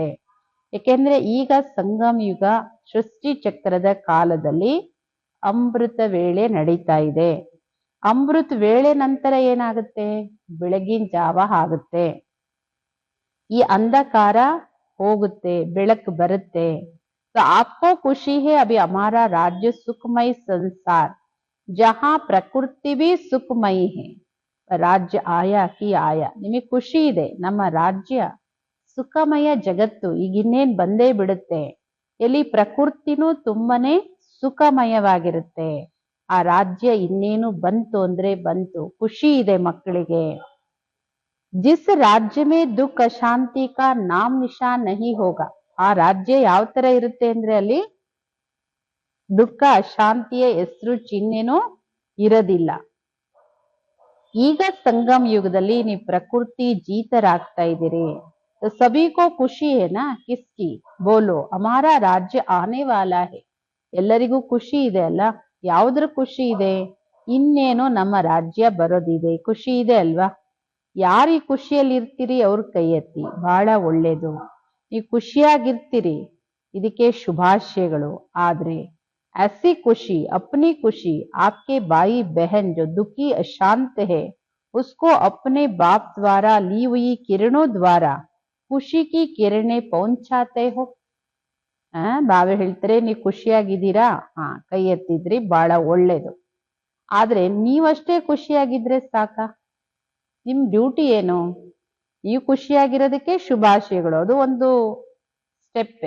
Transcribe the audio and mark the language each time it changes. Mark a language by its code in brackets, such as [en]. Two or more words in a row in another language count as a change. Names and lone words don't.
[kn] ಏಕೆಂದ್ರೆ ಈಗ ಸಂಗಮ ಯುಗ ಸೃಷ್ಟಿ ಚಕ್ರದ ಕಾಲದಲ್ಲಿ ಅಮೃತ ವೇಳೆ ನಡೀತಾ ಇದೆ. ಅಮೃತ ವೇಳೆ ನಂತರ ಏನಾಗುತ್ತೆ? ಬೆಳಗಿನ ಜಾವ ಆಗುತ್ತೆ. ಈ ಅಂಧಕಾರ ಹೋಗುತ್ತೆ, ಬೆಳಕು ಬರುತ್ತೆ. [hi] तो आपको खुशी है अभी हमारा राज्य सुखमय संसार जहां प्रकृति भी सुखमयी है. राज्य आया कि आया. [kn] ನಿಮಗೆ ಖುಷಿ ಇದೆ, ನಮ್ಮ ರಾಜ್ಯ ಸುಖಮಯ ಜಗತ್ತು ಈಗಿನ್ನೇನ್ ಬಂದೇ ಬಿಡುತ್ತೆ. ಎಲ್ಲಿ ಪ್ರಕೃತಿನೂ ತುಂಬಾನೇ ಸುಖಮಯವಾಗಿರುತ್ತೆ. ಆ ರಾಜ್ಯ ಇನ್ನೇನು ಬಂತು ಅಂದ್ರೆ ಬಂತು, ಖುಷಿ ಇದೆ ಮಕ್ಕಳಿಗೆ. [hi] जिस राज्य में दुःख अशांति का नाम निशान नहीं होगा. [kn] ಆ ರಾಜ್ಯ ಯಾವ ತರ ಇರುತ್ತೆ ಅಂದ್ರೆ ಅಲ್ಲಿ ದುಃಖ ಅಶಾಂತಿಯ ಹೆಸರು ಚಿಹ್ನೆನೂ ಇರೋದಿಲ್ಲ. ಈಗ ಸಂಗಮ್ ಯುಗದಲ್ಲಿ ನೀವು ಪ್ರಕೃತಿ ಜೀತರಾಗ್ತಾ ಇದ್ದೀರಿ. [hi] तो सभी को खुशी है ना, किसकी बोलो, हमारा राज्य आने वाला है. [kn] ಎಲ್ಲರಿಗೂ ಖುಷಿ ಇದೆ ಅಲ್ಲ, ಯಾವುದ್ರ ಖುಷಿ ಇದೆ? ಇನ್ನೇನೋ ನಮ್ಮ ರಾಜ್ಯ ಬರೋದಿದೆ, ಖುಷಿ ಇದೆ ಅಲ್ವಾ? ಯಾರು ಈ ಖುಷಿಯಲ್ಲಿ ಇರ್ತೀರಿ ಅವ್ರ ಕೈ ಎತ್ತಿ. ಬಹಳ ಒಳ್ಳೇದು, ಈ ಖುಷಿಯಾಗಿರ್ತೀರಿ, ಇದಕ್ಕೆ ಶುಭಾಶಯಗಳು. [hi] ಆದ್ರೆ ऐसी खुशी, अपनी खुशी, आपके भाई बहन जो दुखी अशांत है उसको अपने बाप द्वारा ली हुई किरणों द्वारा खुशी की किरणें पहुँचाते हो. [kn] ಬಾವೆ ಹೇಳ್ತಾರೆ, ನೀವು ಖುಷಿಯಾಗಿದ್ದೀರಾ? ಕೈ ಎತ್ತಿದ್ರಿ, ಬಹಳ ಒಳ್ಳೇದು. ಆದ್ರೆ ನೀವಷ್ಟೇ ಖುಷಿಯಾಗಿದ್ರೆ ಸಾಕ? ನಿಮ್ ಡ್ಯೂಟಿ ಏನು? ನೀವು ಖುಷಿಯಾಗಿರೋದಕ್ಕೆ ಶುಭಾಶಯಗಳು, ಅದು ಒಂದು ಸ್ಟೆಪ್ಪೆ.